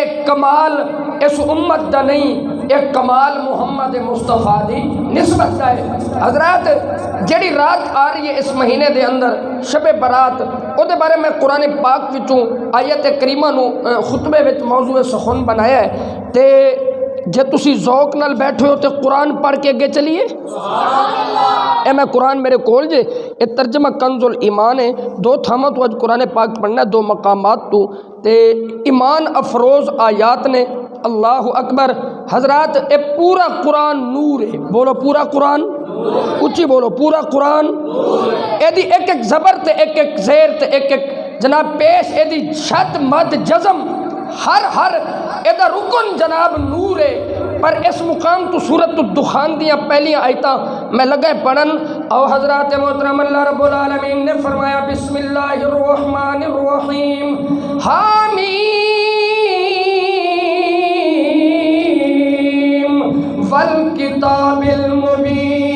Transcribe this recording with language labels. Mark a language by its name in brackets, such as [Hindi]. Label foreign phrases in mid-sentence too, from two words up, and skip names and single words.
[Punjabi] ایک کمال اس امت دا نہیں ایک کمال محمد مصطفیٰ دی نسبت ہے۔ حضرات جڑی رات آ رہی ہے اس مہینے دے اندر شب برات، او دے بارے میں قرآن پاک وچوں آیت کریمہ نو خطبے وچ موضوع سخن بنایا ہے، تے جے تسی ذوق نال بیٹھے ہو تے قرآن پڑھ کے اگے چلیے۔ اے میں قرآن میرے کول جے، اے ترجمہ کنز الایمان ہے، دو تھاموں تو اج قرآن پاک پڑھنا ہے، دو مقامات تو تے ایمان افروز آیات نے۔ [Arabic] اللہ اکبر۔ [Punjabi] حضرات اے پورا قرآن نور ہے، بولو پورا قرآن، اچھی بولو پورا قرآن، اے دی ایک ایک زبر تے ایک ایک زیر تے ایک ایک جناب پیش، اے دی شد مد جزم ہر اے دا رکن جناب نور ہے۔ پر اس مقام تو سورۃ الدخان دیاں پہلیاں آیتاں میں لگے پڑھن، او حضرات محترم اللہ رب العالمین نے فرمایا [Arabic] بسم اللہ الرحمن الرحیم حامیم والکتاب المبین۔